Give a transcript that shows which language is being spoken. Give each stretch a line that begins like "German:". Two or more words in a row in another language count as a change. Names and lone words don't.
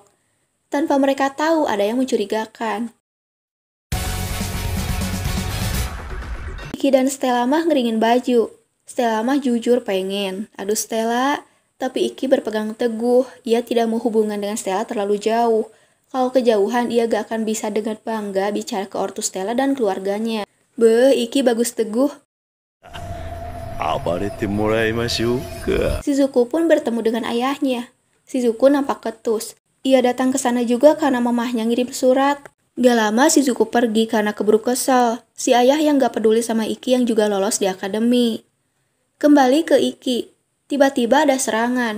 Indonesian: Tanpa mereka tahu ada yang mencurigakan. Iki dan Stella mah ngeringin baju. Stella mah jujur pengen. Aduh Stella, tapi Iki berpegang teguh. Ia tidak mau hubungan dengan Stella terlalu jauh. Kalau kejauhan ia gak akan bisa dengan bangga bicara ke ortu Stella dan keluarganya. Beuh, Iki bagus teguh.
Japanese: 暴れてもらいましょうか
Indonesian: Shizuku pun bertemu dengan ayahnya. Shizuku nampak ketus. Ia datang ke sana juga karena mamahnya ngirim surat. Gak lama Shizuku pergi karena keburu kesel. Si ayah yang gak peduli sama Iki yang juga lolos di akademi. Kembali ke Iki. Tiba-tiba ada serangan.